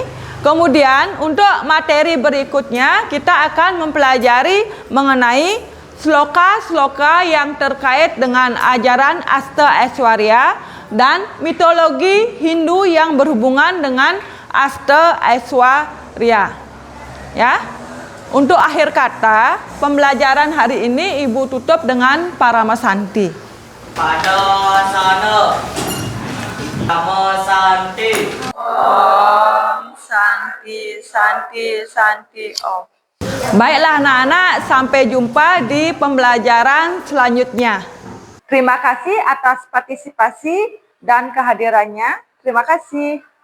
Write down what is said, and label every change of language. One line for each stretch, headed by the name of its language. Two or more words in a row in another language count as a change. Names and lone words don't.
Indonesian: Kemudian untuk materi berikutnya kita akan mempelajari mengenai sloka-sloka yang terkait dengan ajaran Asta Aishwarya dan mitologi Hindu yang berhubungan dengan Asta Aishwarya. Ya. Untuk akhir kata, pembelajaran hari ini Ibu tutup dengan Paramasanti. Pada sana. Namo Santi.
Sanskrit: Om Santi, Santi, Santi, Om.
Indonesian: Baiklah anak-anak, sampai jumpa di pembelajaran selanjutnya. Terima kasih atas partisipasi dan kehadirannya. Terima kasih.